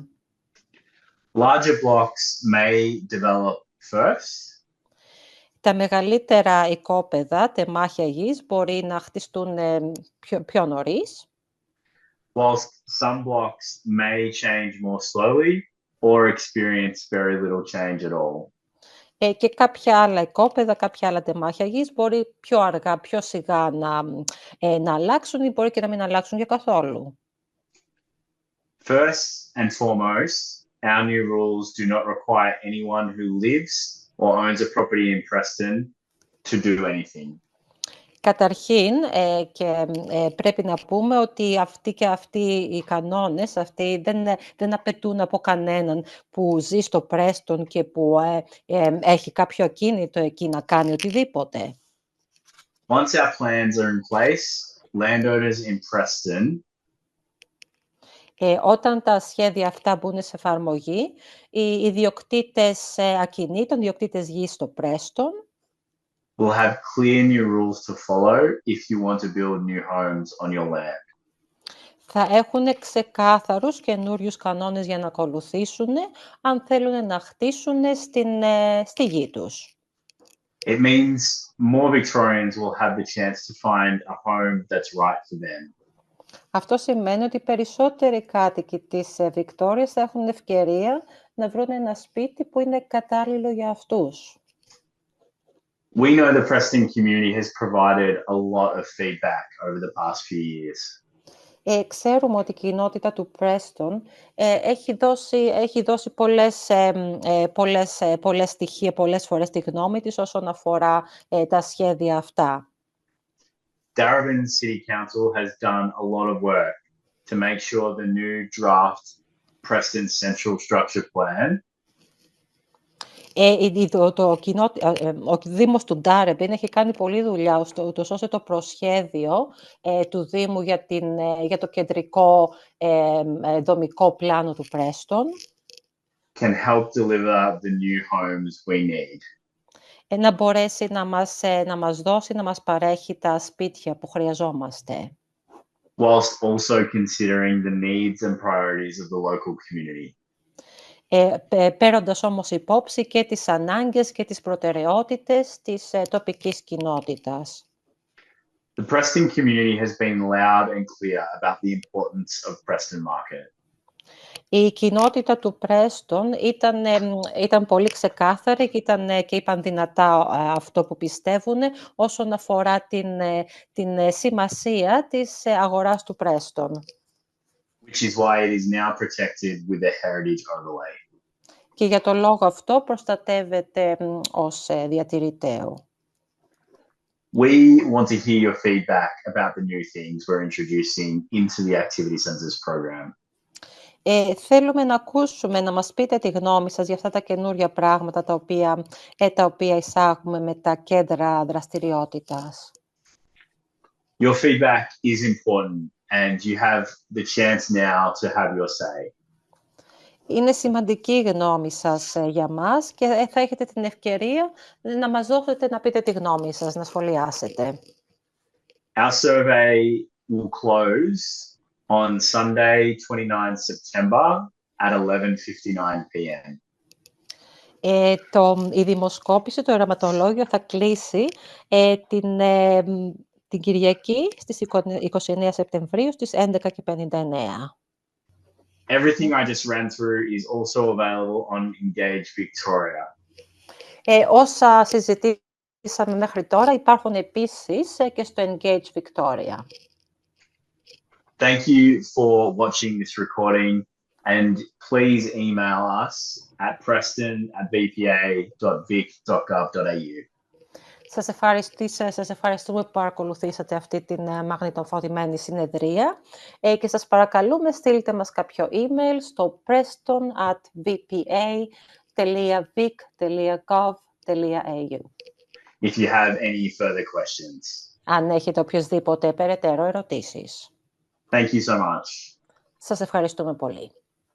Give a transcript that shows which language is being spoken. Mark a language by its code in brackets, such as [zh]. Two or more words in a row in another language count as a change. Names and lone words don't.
[en] Larger blocks may develop first. [el] Τα μεγαλύτερα οικόπεδα, τεμάχια γης, μπορεί να χτιστούν πιο νωρίς. [en] Whilst some blocks may change more slowly or experience very little change at all. [el] Και κάποια άλλα οικόπεδα, κάποια άλλα τεμάχια γης μπορεί πιο αργά, πιο σιγά να αλλάξουν ή μπορεί και να μην αλλάξουν για καθόλου. [en] First and foremost, our new rules do not require anyone who lives or owns a property in Preston to do anything. [el] Καταρχήν, πρέπει να πούμε ότι αυτοί οι κανόνες δεν απαιτούν από κανέναν που ζει στο Πρέστον και που έχει κάποιο ακίνητο εκεί να κάνει οτιδήποτε. [en] Once our plans are in place, landowners in Preston [el] όταν τα σχέδια αυτά μπουν σε εφαρμογή, οι ιδιοκτήτες ακινήτων, ιδιοκτήτες γης στο Πρέστον [en] will have clear new rules to follow if you want to build new homes on your land. [el] Θα έχουν ξεκάθαρους καινούριους κανόνες για να ακολουθήσουν αν θέλουν να χτίσουν στη γη τους. [en] It means more Victorians will have the chance to find a home that's right for them. [el] Αυτό σημαίνει ότι οι περισσότεροι κάτοικοι της Βικτόριας θα έχουν ευκαιρία να βρουν ένα σπίτι που είναι κατάλληλο για αυτούς. [en] We know the Preston community has provided a lot of feedback over the past few years. [el] Ξέρουμε ότι η κοινότητα του Preston έχει δώσει πολλές στοιχεία, πολλές φορές τη γνώμη της όσον αφορά τα σχέδια αυτά. [en] Darebin City Council has done a lot of work to make sure the new draft Preston Central Structure Plan [el] ο Δήμος του Ντάρεμπιν έχει κάνει πολλή δουλειά ώστε το προσχέδιο του Δήμου για το κεντρικό δομικό πλάνο του Πρέστον [en] can help deliver the new homes we need. [el] Να μπορέσει να μας δώσει, να μας παρέχει τα σπίτια που χρειαζόμαστε. [en] Whilst also considering the needs and priorities of the local community. [el] Παίρνοντας όμως υπόψη και τις ανάγκες και τις προτεραιότητες της τοπικής κοινότητας. [en] The Preston community has been loud and clear about the importance of Preston Market. [el] Η κοινότητα του Πρέστον ήταν πολύ ξεκάθαρη και είπαν δυνατά αυτό που πιστεύουν όσον αφορά την σημασία της αγοράς του Πρέστον. [en] Which is why it is now protected with a heritage overlay. [el] Και για τον λόγο αυτό προστατεύεται ως διατηρηταίο. [en] We want to hear your feedback about the new things we're introducing into the Activity Centres program. [el] Θέλουμε να ακούσουμε, να μας πείτε τη γνώμη σας για αυτά τα καινούρια πράγματα τα οποία εισάγουμε με τα κέντρα δραστηριότητας. [en] Your feedback is important and you have the chance now to have your say. [el] Είναι σημαντική η γνώμη σας για μας και θα έχετε την ευκαιρία να μας δώσετε να πείτε τη γνώμη σας, να σχολιάσετε. [en] Our survey will close on Sunday, 29 September at 11:59 p.m. [el] Η δημοσκόπηση, το ερωματολόγιο θα κλείσει την Κυριακή στις 29 Σεπτεμβρίου στις 11:59. [en] Everything I just ran through is also available on Engage Victoria. [el] Όσα συζητήσαμε μέχρι τώρα υπάρχουν επίσης και στο Engage Victoria. [en] Thank you for watching this recording and please email us at preston@bpa.vic.gov.au. [el] Σας ευχαριστούμε που παρακολουθήσατε αυτή την μαγνητοφωτισμένη συνεδρία και σας παρακαλούμε στείλτε μας κάποιο email στο preston@bpa.vic.gov.au. [en] If you have any further questions. [el] Αν έχετε οποιασδήποτε περαιτέρω ερωτήσεις. [en] Thank you so much. [el] Σας ευχαριστούμε πολύ.